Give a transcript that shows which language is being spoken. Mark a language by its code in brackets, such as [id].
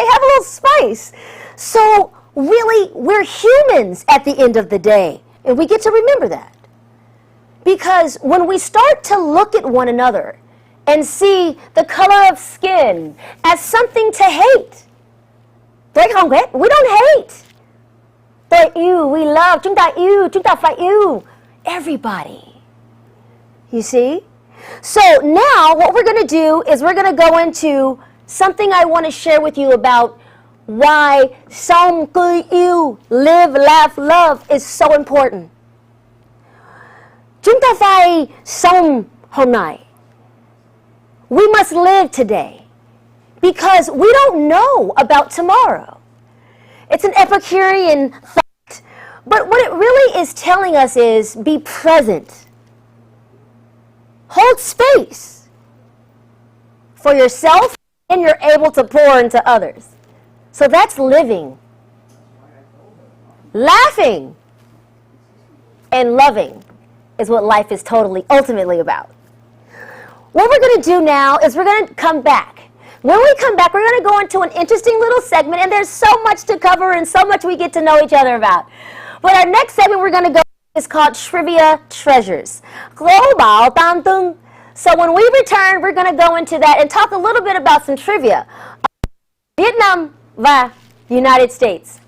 [en] Have a little spice. So really, we're humans at the end of the day, and we get to remember that. Because when we start to look at one another and see the color of skin as something to hate, we don't hate. [vi] Tôi yêu, [en] we love, [vi] chúng ta phải yêu [en] everybody. You see? So now what we're going to do is we're going to go into something I want to share with you about why [vi] sống cười yêu, [en] live, laugh, love is so important. [vi] Chúng ta phải sống hôm nay. [en] We must live today because we don't know about tomorrow. It's an Epicurean thought, but what it really is telling us is be present. Hold space for yourself and you're able to pour into others. So that's living, laughing, and loving is what life is ultimately about. What we're going to do now is we're going to come back. When we come back, we're going to go into an interesting little segment, and there's so much to cover and so much we get to know each other about. But our next segment we're going to go is called Trivia Treasures. Global Tam Tung. So when we return, we're going to go into that and talk a little bit about some trivia. Vietnam [vi] và [en] United States.